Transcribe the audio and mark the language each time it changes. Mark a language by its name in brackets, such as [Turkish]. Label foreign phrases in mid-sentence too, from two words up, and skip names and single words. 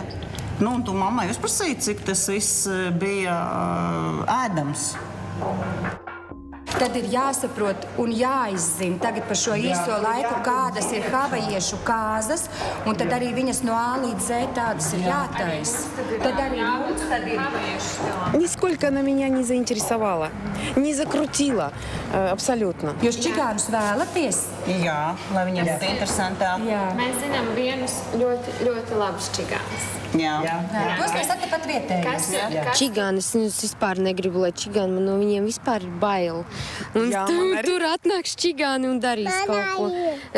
[Latvian] Nu, un tu mammai uzprasīji, cik tas viss bija ēdams. Tad ir jāsaprot un jāizzina tagad par šo īso laiku, kādas ir havajiešu kāzas, un tad arī viņas no A līdz Z tādas ir jātais. Tad arī mums tad ir... [Russian] Нисколько она меня не заинтересовала, не закрутила, абсолютно. [Latvian] Jūs čigānus vēlaties? Jā, lai viņiem būtu interesantāk. Mēs zinām vienus ļoti labus čigānus. Jā. Tos mēs attepat vietējos. Čigāni, es vispār negribu, lai čigāni, man no viņiem vispār ir bail. Un tur atnāks čigāni un darīs kaut ko.